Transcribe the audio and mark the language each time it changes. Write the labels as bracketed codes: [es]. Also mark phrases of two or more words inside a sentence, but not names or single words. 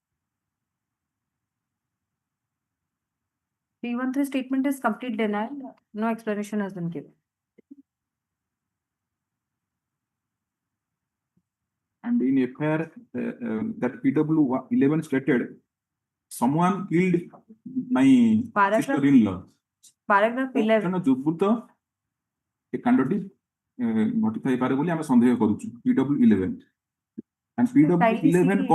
[en] 313 statement is complete denial. No explanation has been given. And in FIR, that PW 11 stated, someone killed my Paragraph- sister-in-law. Paragraph 11. [or] ତେଣୁ ଯୁବୃତ ଏ କାଣ୍ଡଟି ଘଟିଥାଇପାରେ ବୋଲି ଆମେ ସନ୍ଦେହ କରୁଛୁ PW 11. [en] And PW Kindly 11 see-